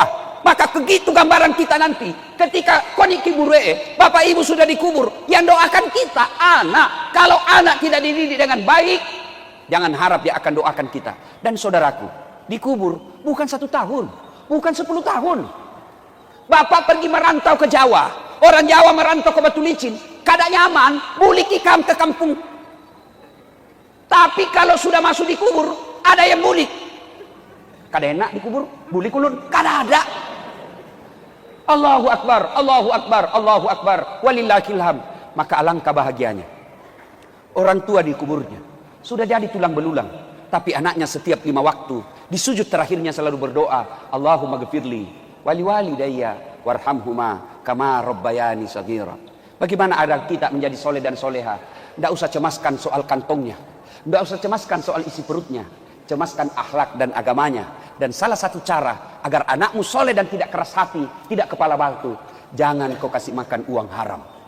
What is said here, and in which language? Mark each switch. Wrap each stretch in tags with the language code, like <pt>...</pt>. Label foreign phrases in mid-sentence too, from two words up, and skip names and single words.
<id>Maka begitu gambaran kita nanti. Ketika koni kiburee, bapak ibu sudah dikubur. Yang doakan kita, anak. Kalau anak tidak dididik dengan baik, jangan harap dia akan doakan kita. Dan saudaraku, dikubur bukan 1 tahun. Bukan 10 tahun. Bapak pergi merantau ke Jawa. Orang Jawa merantau ke Batu Licin.</id> <bjn>Kada nyaman, bulik ikam ke kampung. Tapi kalau sudah masuk di kubur, ada yang bulik. Kada enak dikubur, bulik ulun, kada ada.</bjn> <ar>الله أكبر، الله أكبر، الله أكبر، ولله الحمد.</ar> <id>Maka alangkah bahagianya. Orang tua di kuburnya sudah jadi tulang belulang, tapi anaknya setiap 5 waktu di sujud terakhirnya selalu berdoa,</id> <ar>اللهم اغفر لي ولوالدي وارحمهما كما ربياني صغيرا.</ar> <id>Bagaimana agar kita menjadi soleh dan soleha? Tidak usah cemaskan soal kantongnya, tidak usah cemaskan soal isi perutnya, cemaskan akhlak dan agamanya. Dan salah satu cara agar anakmu soleh dan tidak keras hati, tidak kepala batu, jangan kau kasih makan uang haram.</id>